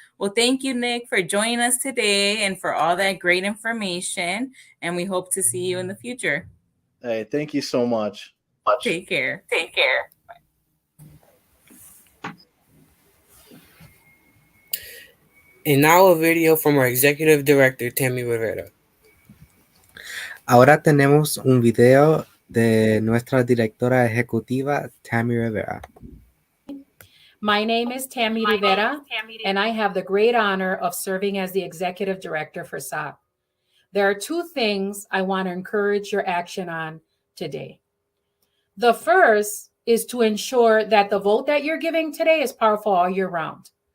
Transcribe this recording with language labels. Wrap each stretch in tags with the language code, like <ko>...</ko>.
<en>Well, thank you, Nick, for joining us today and for all that great information. And we hope to see you in the future. Hey, thank you so much. Take care. Take care. And now a video from our Executive Director, Tammy Rivera.</en> <es>Ahora tenemos un video de nuestra directora ejecutiva, Tammy Rivera.</es> <en>My name is Tammy Rivera, and I have the great honor of serving as the Executive Director for SOC. There are two things I want to encourage your action on today. The first is to ensure that the vote that you're giving today is powerful all year round.</en>